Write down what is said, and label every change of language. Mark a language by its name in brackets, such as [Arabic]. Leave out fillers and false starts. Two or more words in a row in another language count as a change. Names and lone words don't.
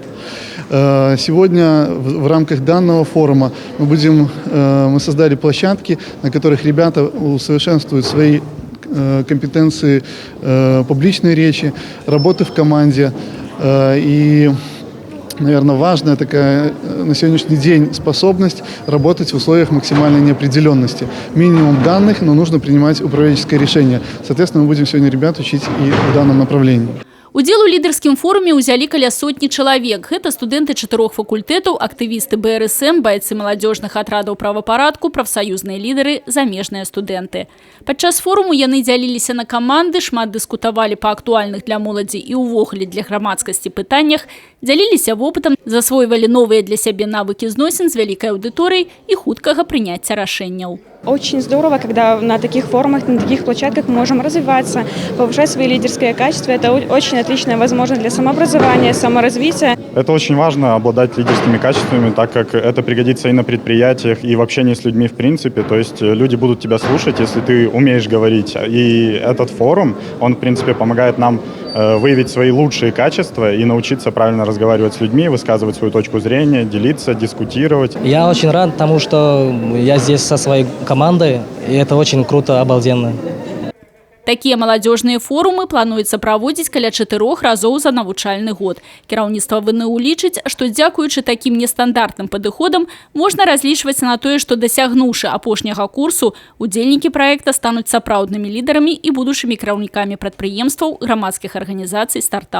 [Russian] Сегодня в рамках данного форума мы создали площадки, на которых ребята усовершенствуют свои компетенции публичной речи, работы в команде и, наверное, важная такая на сегодняшний день способность работать в условиях максимальной неопределенности. Минимум данных, но нужно принимать управленческое решение. Соответственно, мы будем сегодня ребят учить и в данном направлении. [Belarusian] Удзел у лідарскім форуме ўзялі каля сотні чалавек. Гэта студэнты 4 факультэтаў, актывісты БРСМ, байцы маладзёжных атрадаў правапарадку, прафсаюзныя лідары, замежныя студэнты. Падчас форуму яны дзяліліся на каманды, шмат дыскутавалі па актуальных для моладзі і ўвогуле для грамадскасці пытаннях, дзяліліся вопытам, засвойвалі новыя для сябе навыкі зносін з вялікай аўдыторыяй і хуткага прыняцця рашэнняў. [Russian] Очень здорово, когда на таких форумах, на таких площадках мы можем развиваться, повышать свои лидерские качества. Это очень отличная возможность для самообразования, саморазвития. Это очень важно, обладать лидерскими качествами, так как это пригодится и на предприятиях, и в общении с людьми в принципе. То есть люди будут тебя слушать, если ты умеешь говорить. И этот форум, он в принципе помогает нам выявить свои лучшие качества и научиться правильно разговаривать с людьми, высказывать свою точку зрения, делиться, дискутировать. Я очень рад тому, что я здесь со своей командой, и это очень круто, обалденно. [Belarusian] Такія маладзёжныя форумы плануецца праводзіць каля 4 разоў за навучальны год. Кіраўніцтва ВНУ лічыць, што дзякуючы такім нестандартным падыходам можна разлічваць на тое, што дасягнуўшы апошняга курсу, удзельнікі праекта стануць сапраўднымі лідарамі і будучымі кіраўнікамі прадпрыемстваў, грамадскіх арганізацый, стартапаў.